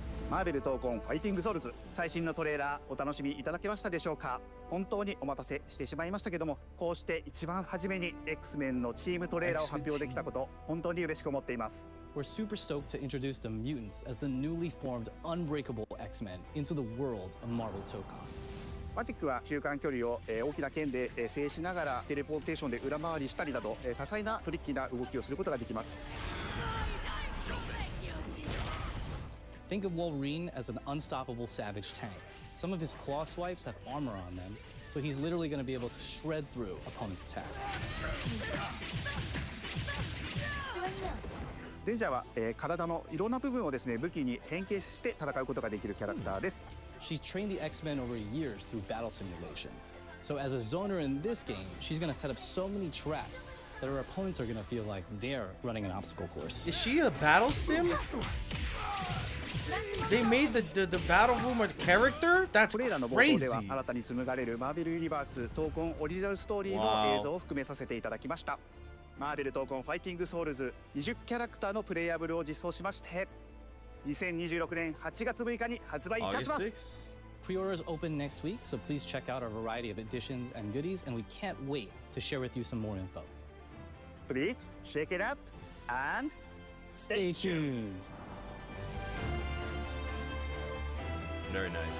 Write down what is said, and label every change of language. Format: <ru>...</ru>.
<ja>マーベル闘魂ファイティングソウルズ最新のトレーラーお楽しみいただけましたでしょうか。本当にお待たせしてしまいましたけども、こうして一番初めに X-Men のチームトレーラーを発表できたこと本当に嬉しく思っています。</ja> <en>We're super stoked to introduce the mutants as the newly formed unbreakable X-Men into the world of Marvel Tokon.</en> <ja>マジックは中間距離を大きな剣で制しながらテレポーテーションで裏回りしたりなど多彩なトリッキーな動きをすることができます。</ja> <en>Think of Wolverine as an unstoppable savage tank. Some of his claw swipes have armor on them, so he's literally going to be able to shred through opponents' attacks.</en> <ja>デンジャーは体のいろんな部分をですね武器に変形して戦うことができるキャラクターです。</ja> <en>She's trained the X-Men over years through battle simulation. So as a zoner in this game, she's going to set up so many traps that her opponents are going to feel like they're running an obstacle course. Is she a battle sim? They made the battle room a character? That's</en> <ja>トレーラーの冒頭</ja> <en>crazy.</en> <ja>では新たに紡がれるマーベルユニバース闘魂オリジナルストーリーの映像を含めさせていただきました。マーベル闘魂ファイティングソウルズ20キャラクターのプレイヤブルを実装しまして2026年8月6日に発売いたします。</ja> <en>Pre-orders open next week, so please check out our variety of editions and goodies, and we can't wait to share with you some more info. Please check it out and stay tuned. Very nice.</en>